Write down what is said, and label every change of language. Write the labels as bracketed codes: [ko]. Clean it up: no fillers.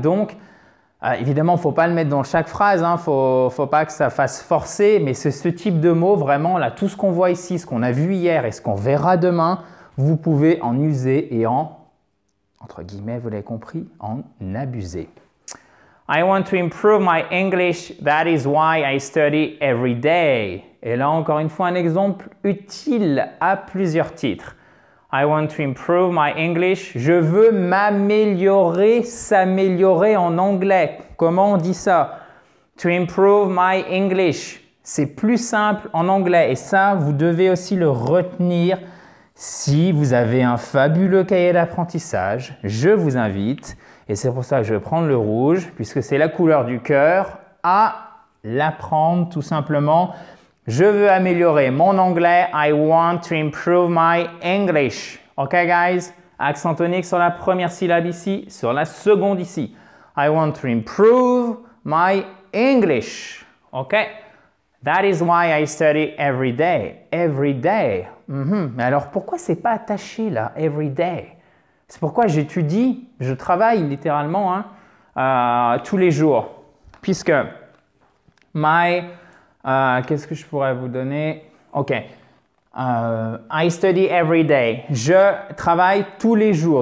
[fr] Donc, évidemment, il ne faut pas le mettre dans chaque phrase, il ne faut pas que ça fasse forcer, mais c'est ce type de mots, vraiment, là, tout ce qu'on voit ici, ce qu'on a vu hier et ce qu'on verra demain, vous pouvez en user et entre guillemets, vous l'avez compris, en abuser. [en] I want to improve my English, that is why I study every day. [fr] Et là, encore une fois, un exemple utile à plusieurs titres. [en] I want to improve my English. [fr] Je veux m'améliorer, s'améliorer en anglais. Comment on dit ça? [en] To improve my English. [fr] C'est plus simple en anglais et ça, vous devez aussi le retenir. Si vous avez un fabuleux cahier d'apprentissage, je vous invite, et c'est pour ça que je vais prendre le rouge, puisque c'est la couleur du cœur, à l'apprendre tout simplement. Je veux améliorer mon anglais. [en] I want to improve my English. OK, guys? [fr] Accent tonique sur la première syllabe ici, sur la seconde ici. [en] I want to improve my English. OK? That is why I study every day. Every day. [fr] Mais alors, pourquoi c'est pas attaché là, [en] every day? [fr] C'est pourquoi j'étudie, je travaille littéralement tous les jours. Puisque qu'est-ce que je pourrais vous donner? OK. [en] I study every day. [fr] Je travaille tous les jours.